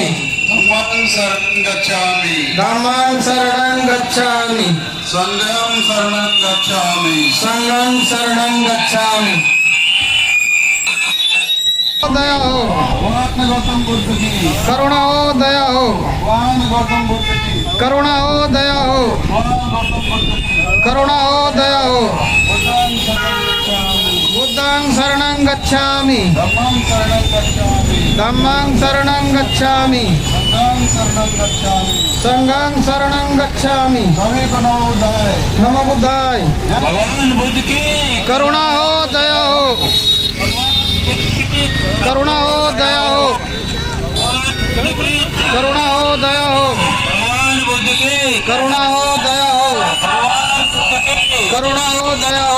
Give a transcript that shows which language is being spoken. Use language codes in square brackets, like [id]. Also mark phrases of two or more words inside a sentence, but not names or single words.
[sa] धम्मं शरणं गच्छामि धम्मं शरणं गच्छामि संघं शरणं गच्छामि संघं शरणं गच्छामि। [hi] दया हो भगवान गौतम बुद्ध की करुणा हो, दया हो भगवान गौतम बुद्ध की करुणा हो, दया हो भगवान गौतम बुद्ध की करुणा हो, दया हो। [sa] बुद्धं शरणं गच्छामि बुद्धं शरणं गच्छामि धम्मं शरणं गच्छामि धम्मं शरणं गच्छामि संघं शरणं गच्छामि संघं शरणं गच्छामि। [hi] सभी को [sa] नमो बुद्धाय। नमो बुद्धाय। [hi] भगवान बुद्ध की करुणा हो, दया हो करुणा हो, दया हो करुणा हो, दया हो भगवान बुद्ध की करुणा हो, दया हो करुणा हो, दया हो